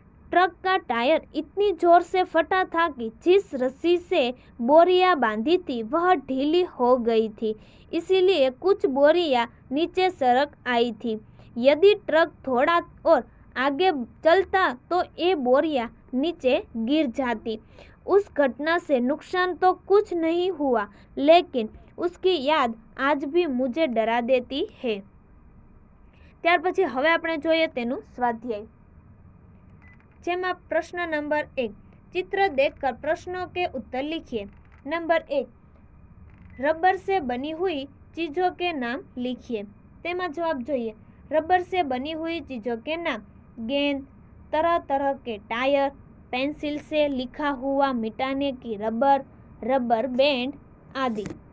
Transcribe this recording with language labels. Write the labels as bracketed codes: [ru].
[hi] Truck का tyre इतनी जोर से फटा था कि जिस रस्सी से बोरियां बांधी थी वह ढीली हो गई थी, इसीलिए कुछ बोरियां नीचे सरक आई थी। यदि ट्रक थोड़ा और आगे चलता तो ये बोरियां नीचे गिर जाती। उस घटना से नुकसान तो कुछ नहीं हुआ, लेकिन उसकी याद आज भी मुझे डरा देती है। [gu] ત્યાર પછી હવે આપણે જોઈએ તેનું સ્વાધ્યાય, જેમાં પ્રશ્ન નંબર 1, [hi] चित्र देखकर प्रश्नों के उत्तर लिखिए। नंबर 1, रबर से बनी हुई चीज़ों के नाम लिखिए। [gu] तेमा जवाब જોઈએ। [hi] रबर से बनी हुई चीज़ों के नाम, गेंद, तरह तरह के टायर, पेंसिल से लिखा हुआ मिटाने की रबर, रबर बैंड आदि।